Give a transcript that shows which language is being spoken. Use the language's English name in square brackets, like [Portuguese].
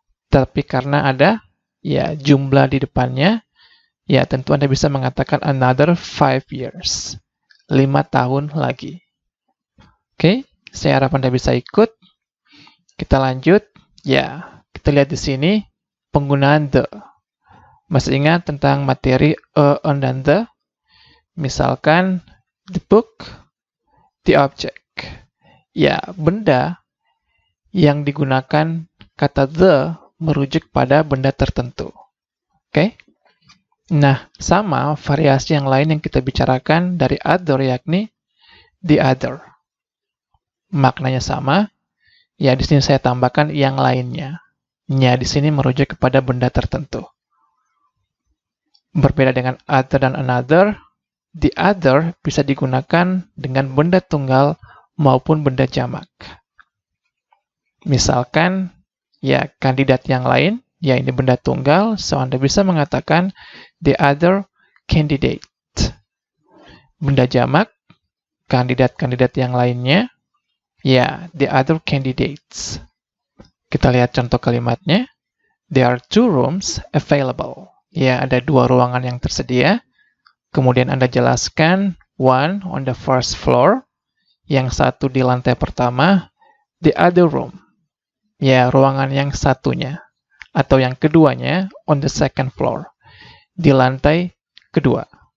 [Indonesian] Tapi karena ada ya jumlah di depannya, ya tentu Anda bisa mengatakan [English] another 5 years. [Indonesian] 5 tahun lagi. Oke, saya harap Anda bisa ikut. Kita lanjut. Ya, kita lihat di sini penggunaan the. Masih ingat tentang materi on, dan the? Misalkan [English] the book, the object. [Indonesian] Ya, benda yang digunakan kata the merujuk pada benda tertentu. Oke? Nah, sama variasi yang lain yang kita bicarakan dari other, yakni the other. Maknanya sama. Ya, di sini saya tambahkan yang lainnya. Ya, di sini merujuk kepada benda tertentu. Berbeda dengan other dan another, the other bisa digunakan dengan benda tunggal maupun benda jamak. Misalkan, ya, kandidat yang lain, ya ini benda tunggal, so Anda bisa mengatakan [English] the other candidate. [Indonesian] Benda jamak, kandidat-kandidat yang lainnya, ya, [English] the other candidates. [Indonesian] Kita lihat contoh kalimatnya. [English] There are 2 rooms available. [Indonesian] Ya, ada 2 ruangan yang tersedia. Kemudian Anda jelaskan, [English] one on the first floor, [Indonesian] yang satu di lantai pertama, [English] the other room. [Indonesian] Ya, ruangan yang satunya atau yang keduanya [English] on the second floor, [Indonesian] di lantai kedua.